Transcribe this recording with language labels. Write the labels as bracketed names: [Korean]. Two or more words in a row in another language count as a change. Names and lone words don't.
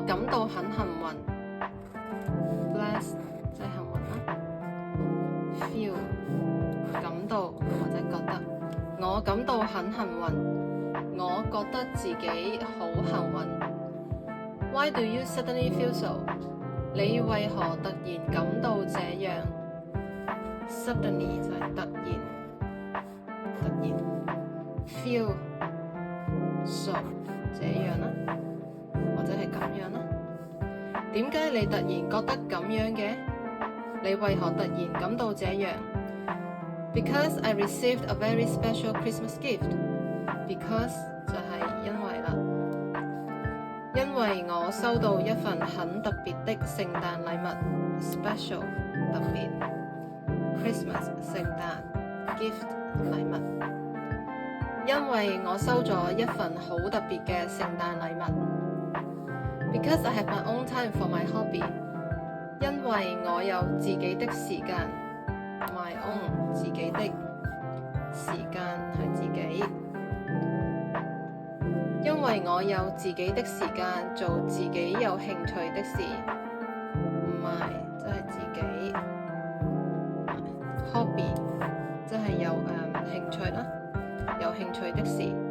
[Cantonese] 感到很幸運。Blessed 即係幸運啦。Feel 感到或者覺得，我感到很幸運。我覺得自己好幸運。 [English] Why do you suddenly feel so？ [Cantonese] 你為何突然感到這樣 Suddenly 就係突然。 [English] Feel so [Cantonese] 這樣啦，或者係咁樣啦。點解你突然覺得咁樣嘅？你為何突然感到這樣 [English] ？Because I received a very special Christmas gift. [Cantonese] Because 就係因為啦，因為我收到一份很特別的聖誕禮物。Special 特別 ，Christmas 聖誕 gift 禮物。因為我收咗一份好特別嘅聖誕禮物。 [English] Because I have my own time for my hobby. [Cantonese] 因為我有自己的時間 ， [English] my own [Cantonese] 自己的時間係自己。因為我有自己的時間做自己有興趣的事，唔係即係自己 hobby， 即係有興趣啦，有興趣的事。